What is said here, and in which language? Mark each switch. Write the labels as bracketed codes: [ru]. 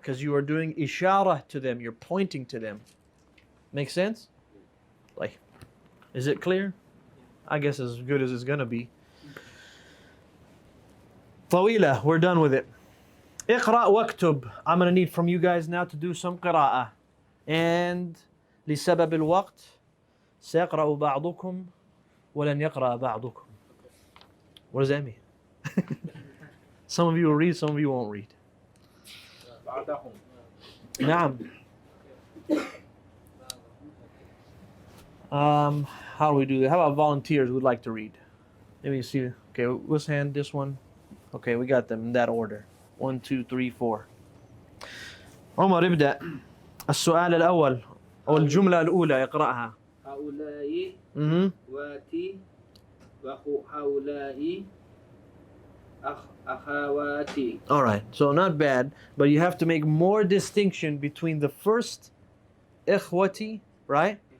[en] Because you are doing ishara to them, you're pointing to them. Make sense? Like, is it clear? I guess as good as it's going to be. Tawila, we're done with it. [ar] اقرأ واكتب. [en] I'm going to need from you guys now to do some قراءة. [ar] And لسبب الوقت سيقرأ بعضكم ولن يقرأ بعضكم. [en] What does that mean? Some of you will read, some of you won't read. [ar] بعدهم. نعم. [en] How do we do that? How about volunteers who'd like to read? Let me see. Okay, let's hand this one. Okay, we got them in that order. 1, 2, 3, 4. عمر ابدأ. [ar] السؤال الأول أو الجملة الأولى اقرأها. هؤلاء واتي وهؤلاء أخواتي. [en] All right, so not bad, but you have to make more distinction between the first إخوتي, right?